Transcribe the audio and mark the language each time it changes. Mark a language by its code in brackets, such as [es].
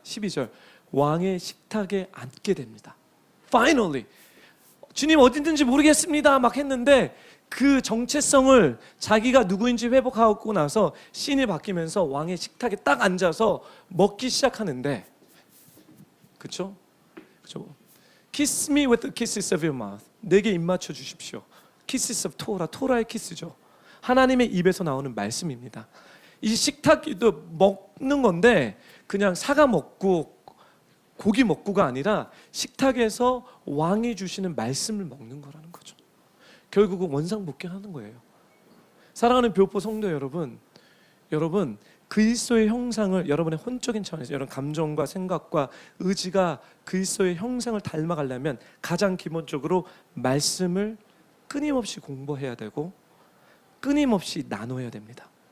[ko] 12절 왕의 식탁에 앉게 됩니다. [en] Finally, [ko] 주님 어디 있는지 모르겠습니다 막 했는데 그 정체성을 자기가 누구인지 회복하고 나서 씬이 바뀌면서 왕의 식탁에 딱 앉아서 먹기 시작하는데, 그렇죠? 그렇죠? [en] Kiss me with the kisses of your mouth. [ko] 내게 입 맞춰 주십시오. [en] Kisses of Torah, [ko] 토라의 키스죠. 하나님의 입에서 나오는 말씀입니다. 이 식탁도 먹는 건데 그냥 사과 먹고 고기 먹고가 아니라 식탁에서 왕이 주시는 말씀을 먹는 거라는 거죠. 결국은 원상복귀하는 거예요. 사랑하는 교포 성도 여러분, 그리스도의 형상을 여러분의 혼적인 차원에서 여러분 감정과 생각과 의지가 그리스도의 형상을 닮아가려면 가장 기본적으로 말씀을 끊임없이 공부해야 되고 끊임없이 나눠야 됩니다.